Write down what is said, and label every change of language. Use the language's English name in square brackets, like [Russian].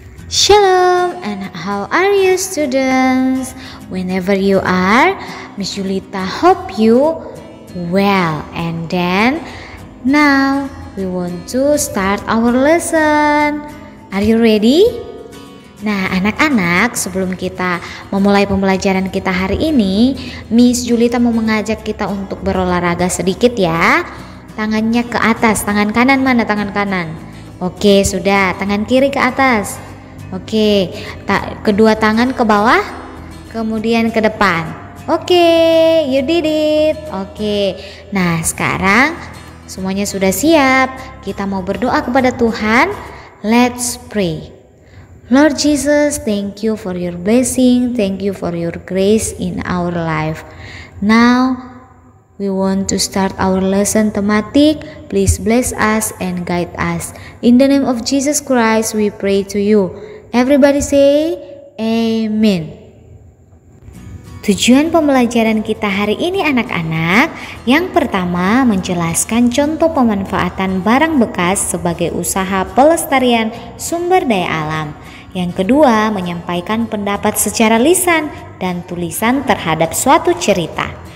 [English] Shalom, and how are you students? Whenever you are, Miss Julita hope you well. And then now we want to start our lesson. Are you ready? [Indonesian] Nah, anak-anak, sebelum kita memulai pembelajaran kita hari ini, Miss Julita mau mengajak kita untuk berolahraga sedikit ya. Tangannya ke atas, tangan kanan mana tangan kanan? Oke, sudah, tangan kiri ke atas. Oke, kedua tangan ke bawah, kemudian ke depan. Oke, [English] you did it. [Indonesian] Oke, nah sekarang semuanya sudah siap. Kita mau berdoa kepada Tuhan. [English] Let's pray. Lord Jesus, thank you for your blessing. Thank you for your grace in our life. Now we want to start our lesson thematic. Please bless us and guide us. In the name of Jesus Christ, we pray to you. Everybody say amen. [Indonesian] Tujuan pembelajaran kita hari ini anak-anak, yang pertama menjelaskan contoh pemanfaatan barang bekas sebagai usaha pelestarian sumber daya alam. Yang kedua menyampaikan pendapat secara lisan dan tulisan terhadap suatu cerita.